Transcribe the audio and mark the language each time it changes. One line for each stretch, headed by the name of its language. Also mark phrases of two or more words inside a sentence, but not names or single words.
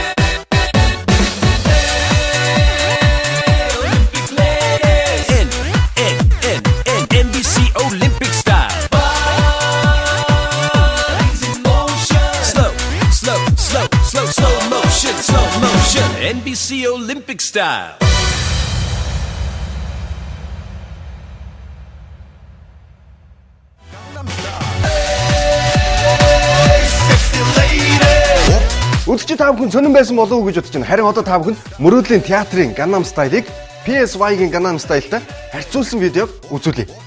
English: Olympic ladies. NBC Olympic style. Bodies in motion. Slow motion. NBC Olympic style.
Mongolian: Өдөрч та бүхэн сонирн байсан болов уу гэж бодож байна. Харин одоо та бүхэн мөрөөдлийн театрын Gangnam Style-ыг PSY-гийн Gangnam Style-тай харьцуулсан видеог үзүүлье.